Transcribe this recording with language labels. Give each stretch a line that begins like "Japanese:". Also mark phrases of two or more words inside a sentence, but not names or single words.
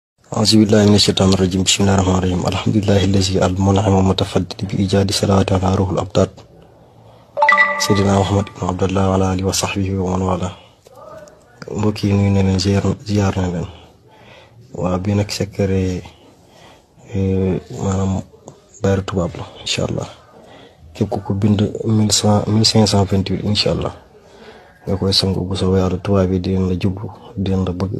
Arabic: أعوذ بالله من الشيطان الرجيم بسم الله الرحمن الرحيم الحمد لله الذي المنعم المتفضل بإيجاد صلاة على روح الأبطال سيدنا محمد بن عبد الله وعلى آله وصحبه ومن والاه
Wolof: mbokk yi nuyu na leen ziar na leen waa bi nag secret maanaam bayru tubaab la
Arabic: إن شاء الله
Wolof: képp ku ko bind 1528
Arabic: إن شاء الله
Wolof: nga koy sangu bu soobee yàlla tubaab bi dinañ la jublu dinañ la bëgg